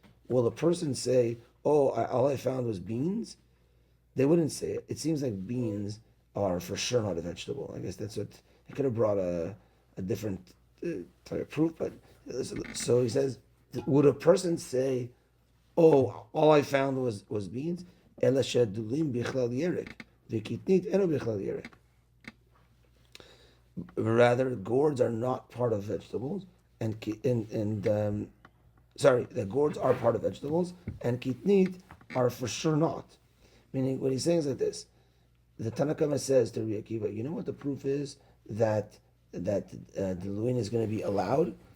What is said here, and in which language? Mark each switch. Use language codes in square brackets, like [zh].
[en] Will the person say, all I found was beans? They wouldn't say it. It seems like beans are for sure not a vegetable. I guess that's what, they could have brought a different type of proof, but, so he says, would a person say, all I found was beans? [he] אלא שהדולים בכלל ירק, וקטנית אינו בכלל ירק. [en] Rather, gourds are not part of vegetables, the gourds are part of vegetables, and kitnit are for sure not. Meaning, what he's saying is like this: the Tanakama says to Rabbi Akiva, you know what the proof is that the luin is going to be allowed?